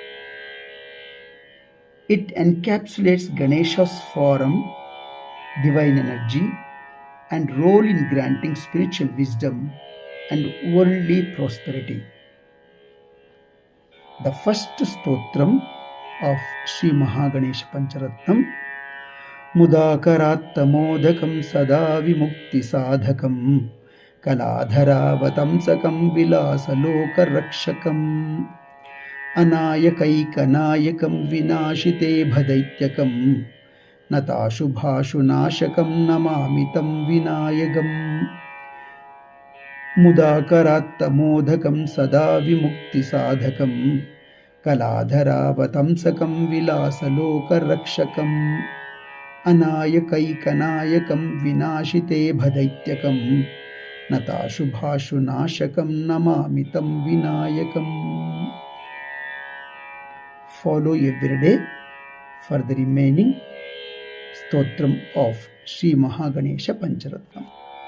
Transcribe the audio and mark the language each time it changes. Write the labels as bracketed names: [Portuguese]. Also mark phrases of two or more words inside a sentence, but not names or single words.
[English] It encapsulates Ganesha's form, divine energy, and role in granting spiritual wisdom and worldly prosperity. The first stotram of Sri Mahaganesha Pancharatnam: [Sanskrit] मुदाकरात्तमोदकं सदा विमुक्ति साधकं कलाधरावतंसकं विलासलोकरक्षकं अनायकैकनायकं विनाशिते भदैत्यकं ನತಾಶುಭಾಶುನಾಶಕಂ ನಮಾಮಿತಂ ವಿನಾಯಕಂ. ಮುದಾಕರಾತ್ತಮೋದಕಂ ಸದಾ ವಿಮುಕ್ತಿ ಸಾಧಕಂ ಕಲಾಧರಾವತಂಸಕಂ ವಿಲಾಸಲೋಕರಕ್ಷಕಂ ಅನಾಯಕೈಕನಾಯಕಂ ವಿನಾಶಿತೆ ಭದೈತ್ಯಕಂ ನತಾಶುಭಾಶುನಾಶಕಂ ನಮಾಮಿತಂ ವಿನಾಯಕಂ. [English] Follow every day for the remaining Stotram of Sri Mahaganesha Pancharatnam.